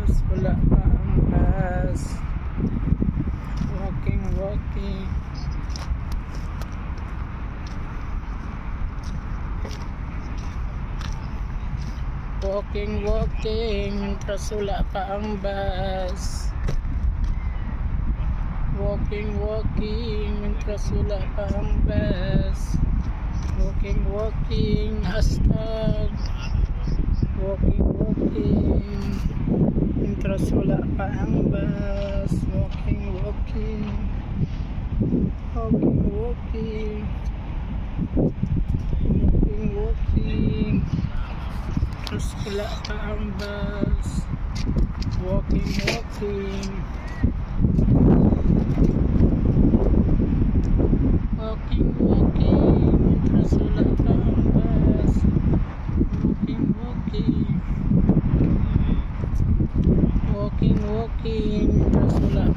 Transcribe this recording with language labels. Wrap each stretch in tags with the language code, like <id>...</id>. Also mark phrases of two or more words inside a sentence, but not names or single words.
<tl>wala pa ang bus.</tl> <en>Walking, walking. Walking, walking,</en> <tl>mientras wala pa ang bus.</tl> <en>Walking, walking,</en> <tl>mientras wala pa ang bus.</tl> <en>Walking, walking, hashtag. Walking, walking,</en> <tl>mientras wala pa ang bus.</tl> <en>Walking, walking. Walking, walking. Walking, walking.</en> <tl>Mientras wala pa ang bus.</tl> <en>Walking, walking. Walking, walking,</en> <tl>mientras wala pa ang bus.</tl> <en>Walking, walking. Walking, walking,</en> <tl>mientras wala</tl>